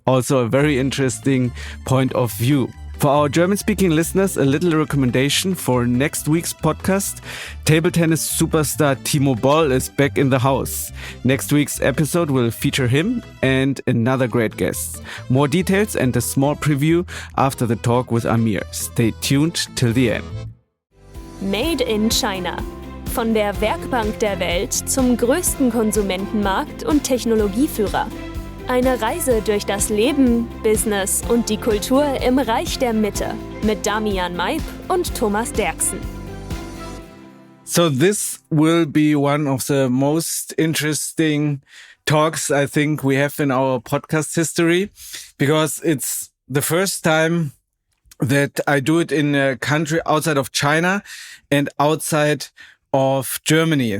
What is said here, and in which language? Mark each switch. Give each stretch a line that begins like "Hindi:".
English: Also a very interesting point of view. For our German-speaking listeners, a little recommendation for next week's podcast. Table tennis superstar Timo Boll is back in the house. Next week's episode will feature him and another great guest. More details and a small preview after the talk with Amir. Stay tuned till the end. Made in China.
German: Von der Werkbank der Welt zum größten Konsumentenmarkt und Technologieführer. Eine Reise durch das Leben, Business und die Kultur im Reich der Mitte mit Damian Maib und Thomas Derksen.
English: So this will be one of the most interesting talks I think we have in our podcast history, because it's the first time that I do it in a country outside of China and outside of Germany.